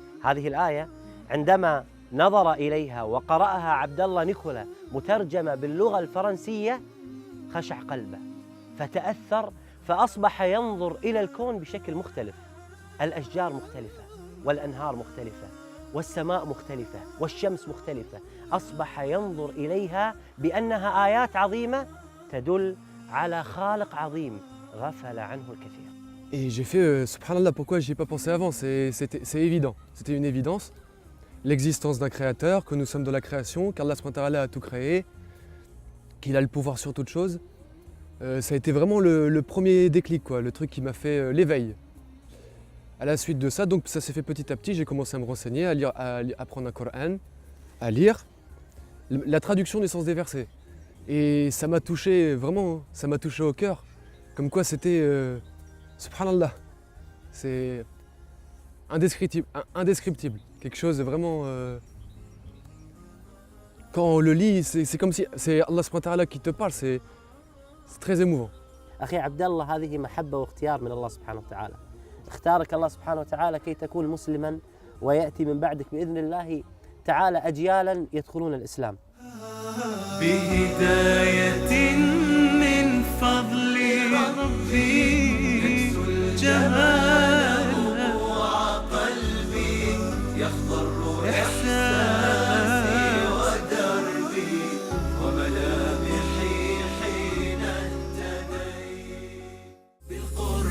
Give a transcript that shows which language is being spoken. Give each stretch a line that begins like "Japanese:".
Arabic: هذه الآية عندما نظر إليها وقرأها عبد الله نيكولا مترجمة باللغة الفرنسية خشع قلبه فتأثر فأصبح ينظر إلى الكون بشكل مختلف. الأشجار مختلفة والأنهار مختلفة والسماء مختلفة والشمس مختلفة. أصبح ينظر إليها بأنها آيات عظيمة تدل على خالق عظيم غفل عنه الكثير.
French: Et j'ai fait subhanallah, pourquoi j'y ai pas pensé avant, c'est évident, c'était une évidence. L'existence d'un créateur, que nous sommes de la création, qu'Allah a tout créé, qu'il a le pouvoir sur toute chose. Ça a été vraiment le premier déclic, quoi, le truc qui m'a fait l'éveil. À la suite de ça, donc ça s'est fait petit à petit, j'ai commencé à me renseigner, à lire, à apprendre un Coran, à lire la traduction du sens des versets. Et ça m'a touché, vraiment, ça m'a touché au cœur. Comme quoi c'était, subhanallah, c'est indescriptible. Quelque chose de vraiment... quand on le lit, c'est comme si c'est Allah subhanahu wa ta'ala qui te parle, c'est très émouvant.
Arabic: أخي عبد الله هذه محبة واختيار من الله سبحانه وتعالى. اختارك الله سبحانه وتعالى كي تكون مسلما ويأتي من بعدك بإذن الله تعالى أجيالا يدخلون الإسلام. بهداية من فضل ربي جمال وقلبي يخضر إحساسي ودربي وملامحي حين اهتديت